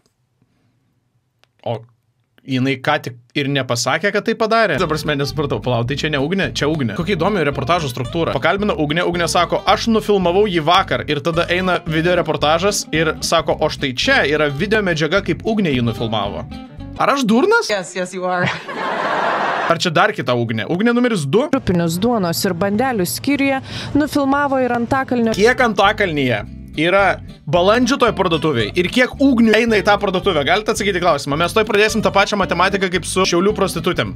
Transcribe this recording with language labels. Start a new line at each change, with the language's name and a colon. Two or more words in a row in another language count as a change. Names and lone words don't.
Lithuanian: O jinai ką tik ir nepasakė, kad tai padarė. Dabar aš nesupratau, palauk, tai čia ne Ugnė, čia Ugnė. Kokia įdomi reportažo struktūra. Pakalbina Ugnė, Ugnė sako, aš nufilmavau jį vakar ir tada eina video reportažas ir sako, o štai čia yra video medžiaga, kaip Ugnė jį nufilmavo. Ar aš durnas?
English: Yes, you are.
Lithuanian: Ar čia dar kita Ugnė? Ugnė numeris 2? Trupinius duonos ir bandelių skyriuje nufilmavo ir Antakalnio. Kiek Antakalnyje yra balandžių toj parduotuvėj ir kiek ugnių eina į tą parduotuvę? Galite atsakyti klausimą. Mes toj pradėsim tą pačią matematiką kaip su Šiaulių prostitutėm.